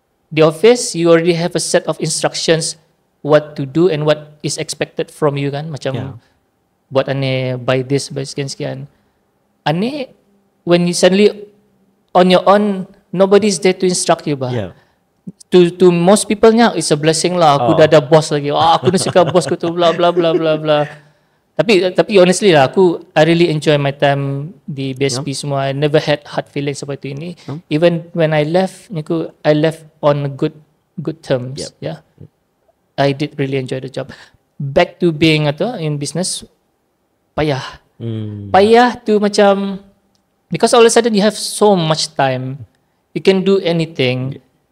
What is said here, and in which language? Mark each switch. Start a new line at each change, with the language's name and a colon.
English: the office, you already have a set of instructions what to do and what is expected from you kan.
Malay: Macam buat ane,
English: buy this,
Malay: buy sekian-sekian.
English: Ane, when you suddenly on your own, nobody's there to instruct you bah. To most people nya, it's a blessing lah.
Malay: Aku dah ada boss lagi. Aku dah suka bos aku tu, bla bla bla bla bla. Tapi
English: honestly lah, I really enjoy my time
Malay: di BSP semua.
English: I never had hard feelings
Malay: seperti ini.
English: Even when I left, I left on good terms. Yeah, I did really enjoy the job. Back to being in business, payah.
Malay: Payah tu macam,
English: because all of a sudden you have so much time, you can do anything.